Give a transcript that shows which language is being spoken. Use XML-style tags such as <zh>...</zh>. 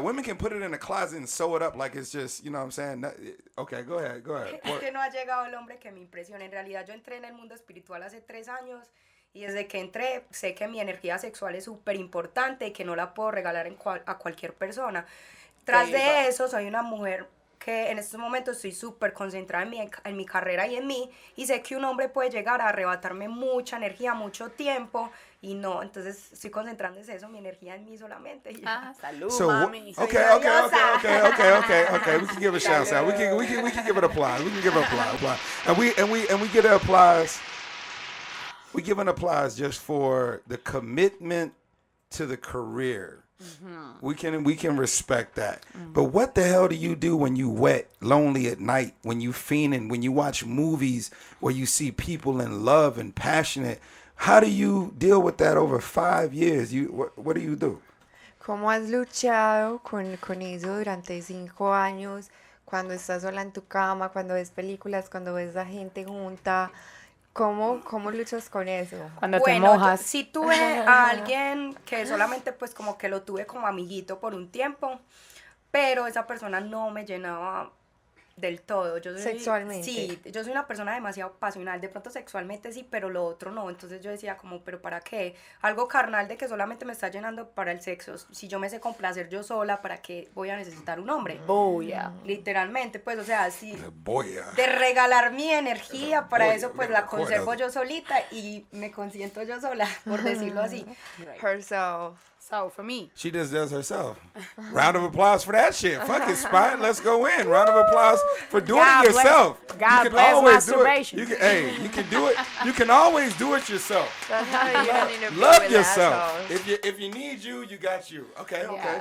<en>Women can put it in a closet and sew it up like it's just, you know what I'm saying? Okay, go ahead.</en> <es>Es que no ha llegado el hombre que me impresiona. En realidad yo entré en el mundo espiritual hace 3 años y desde que entré sé que mi energía sexual es súper importante y que no la puedo regalar a cualquier persona. Tras de eso soy una mujer que en estos momentos estoy súper concentrada en mi carrera y en mí, y sé que un hombre puede llegar a arrebatarme mucha energía, mucho tiempo, y no, entonces estoy concentrando en eso, mi energía en mí solamente. Y ya. Salud,</es> <en>So</en> <es>mami.</es> <en>okay. We can give a shout out. We can give it applause. We can give it applause. And we get applause we give an applause just for the commitment to the career. We can respect that. But what the hell do you do when you wet, lonely at night, when you fiending, when you watch movies where you see people in love and passionate? How do you deal with that over 5 years? What do you do?</en> <es>¿Cómo has luchado con eso durante 5 años? Cuando estás sola en tu cama, cuando ves películas, cuando ves a gente junta. ¿Cómo luchas con eso? Cuando te Bueno, mojas. sí tuve a alguien que solamente pues como que lo tuve como amiguito por un tiempo, pero esa persona no me llenaba del todo. Yo soy, Sexualmente. Sí, yo soy una persona demasiado pasional, de pronto sexualmente sí, pero lo otro no. Entonces yo decía como, ¿pero para qué? Algo carnal de que solamente me está llenando para el sexo. Si yo me sé complacer yo sola, ¿para qué voy a necesitar un hombre? Boya. Literalmente, pues, o sea, sí. Boya. De regalar mi energía, para Boya, eso pues me la recuerdo. conservo yo solita y me consiento yo sola, por decirlo así.</es> <en>Herself. So, for me. She just does herself. Round of applause for that shit. Fuck it, Spot. Let's go in. Round of applause for doing God it bless- yourself. God you can bless always do it. masturbation. You can do it. You can always do it yourself. That's how you don't need to be Love with yourself. assholes. If you need you got you. Okay, okay.</en>